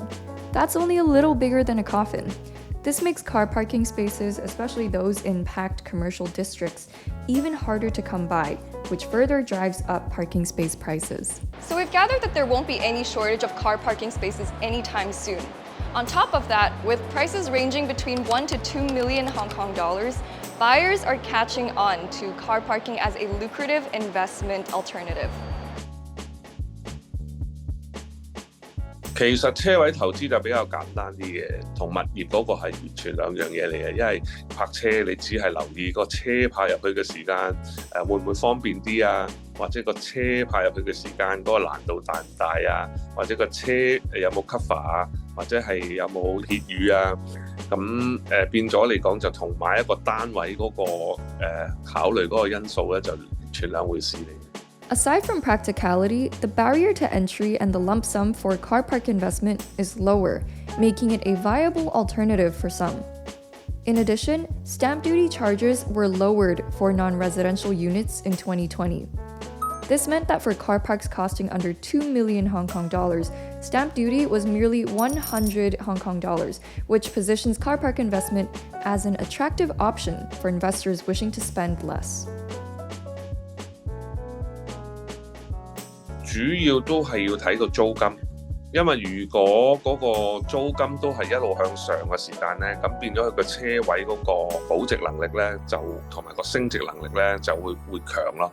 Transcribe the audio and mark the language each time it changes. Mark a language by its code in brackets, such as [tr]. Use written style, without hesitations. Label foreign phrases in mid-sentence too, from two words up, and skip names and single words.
[en] That's only a little bigger than a coffin. This makes car parking spaces, especially those in packed commercial districts, even harder to come by, which further drives up parking space prices. So we've gathered that there won't be any shortage of car parking spaces anytime soon. On top of that, with prices ranging between 1 to 2 million Hong Kong dollars, buyers are catching on to car parking as a lucrative investment alternative. [yue] 其實車位投資就比較簡單啲嘅，同物業嗰個係完全兩樣嘢嚟嘅。因為泊車你只係留意個車泊入去嘅時間，會唔會方便啲啊？或者個車泊入去嘅時間嗰個難度大唔大啊？或者個車有冇 cover 啊？或者係有冇歇雨啊？咁變咗嚟講就同買一個單位嗰個考慮嗰個因素咧，就完全兩回事嚟。 [en] Aside from practicality, the barrier to entry and the lump sum for car park investment is lower, making it a viable alternative for some. In addition, stamp duty charges were lowered for non-residential units in 2020. This meant that for car parks costing under 2 million Hong Kong dollars, stamp duty was merely 100 Hong Kong dollars, which positions car park investment as an attractive option for investors wishing to spend less. [yue] 主要都係要睇個租金，因為如果嗰個租金都係一路向上嘅時間咧，咁變咗佢個車位嗰個保值能力咧，就同埋個升值能力咧就會強咯。